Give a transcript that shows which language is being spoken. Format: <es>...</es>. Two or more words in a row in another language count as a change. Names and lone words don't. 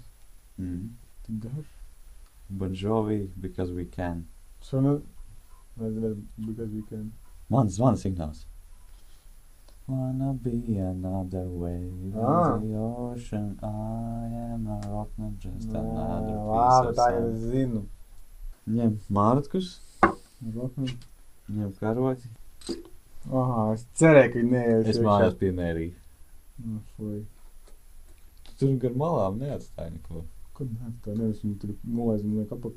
<lv>Tik garš?</lv> <en>Bon Jovi, Because We Can. Because we can.</en> <lv>Mans signāls.</lv> <en>Wanna be another wave in the ocean. I am a rock, not just another piece</en> <lv>Labi,</lv> <en>of</en> <lv>tagad es</lv> <en>sand.</en> <lv>zinu. Ņem mārtkus, Rockman. ņem karoti. Es cerēju, ka viņi neies. Es mājās piemērīju. Fuj. Tu tur gar malām neatstāji neko. Ko nē, tā nevis viņi tur nolaiz un liek apakaļ.</lv>